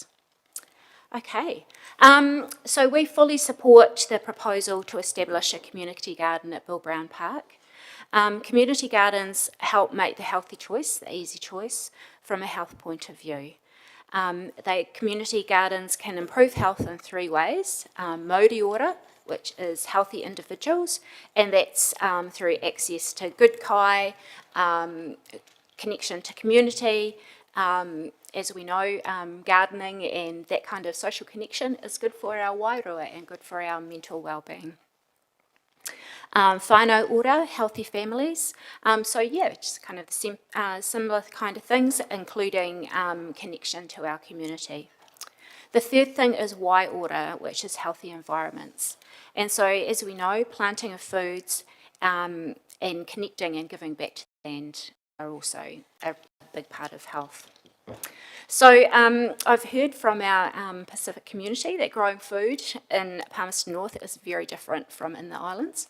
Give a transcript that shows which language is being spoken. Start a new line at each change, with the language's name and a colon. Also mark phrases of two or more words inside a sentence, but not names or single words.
English: Okay, so we fully support the proposal to establish a community garden at Bill Brown Park. Community gardens help make the healthy choice, the easy choice, from a health point of view. Community gardens can improve health in three ways.
Māori: Mauri ora,
English: which is healthy individuals, and that's through access to good kai, connection to community. As we know, gardening and that kind of social connection is good for our wairua and good for our mental well-being.
Māori: Whānau ora,
English: healthy families. So yeah, just kind of the similar kind of things, including connection to our community. The third thing is
Māori: wai ora,
English: which is healthy environments. And so, as we know, planting of foods and connecting and giving back to the land are also a big part of health. So I've heard from our Pacific community that growing food in Palmerston North is very different from in the islands.